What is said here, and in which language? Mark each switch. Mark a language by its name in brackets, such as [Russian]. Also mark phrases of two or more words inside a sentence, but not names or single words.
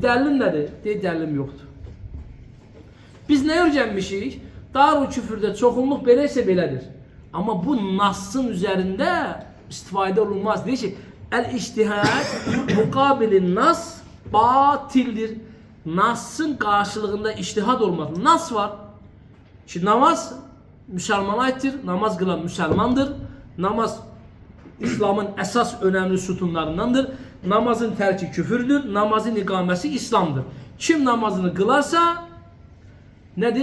[Azerbaijani] Dəlilin nədir? Deyir dəlilim yoxdur. Biz nə öyrənmişik? Darul küfürdə çoxunluq belə isə belədir. Amma bu Nassın üzərində istifadə olunmaz. Deyir ki, [Arabic] الاجتهاد مقابل النص باطل. [Azerbaijani] Nassın qarşılığında ictihad olmaz. Nas var. [Turkish] Ki namaz Müslümana aittir. Namaz kılan Müslümandır. Namaz İslam'ın esas önemli sütunlarındandır. Namazın terki küfürdür. Namazın ikamesi İslam'dır. Kim namazını kılarsa nedir?